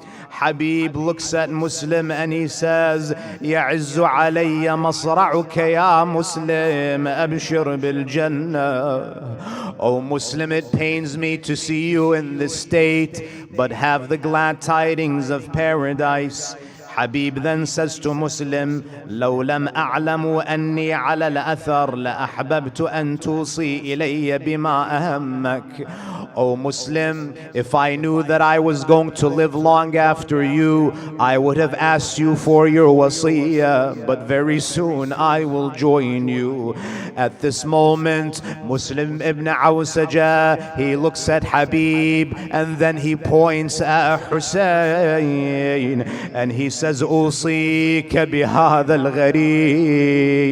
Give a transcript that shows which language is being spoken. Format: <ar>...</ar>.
<en>Habib looks at Muslim and he says,</en> <ar>يَعِزُّ عَلَيَّ مَصْرَعُكَ يَا مُسْلِمْ أَبْشِرْ بِالْجَنَّةِ.</ar> <en>O Muslim, it pains me to see you in this state, but have the glad tidings of paradise. Habib then says to Muslim,</en> <ar>لو لم أعلم أني على الأثر لأحببت أن توصي إلي بما أهمك.</ar> <en>O Muslim, if I knew that I was going to live long after you, I would have asked you for your wasiyah, but very soon I will join you. At this moment, Muslim ibn Awsaja, he looks at Habib and then he points at Hussein and he says,</en> <ar>أوصيك بهذا الغريب.</ar>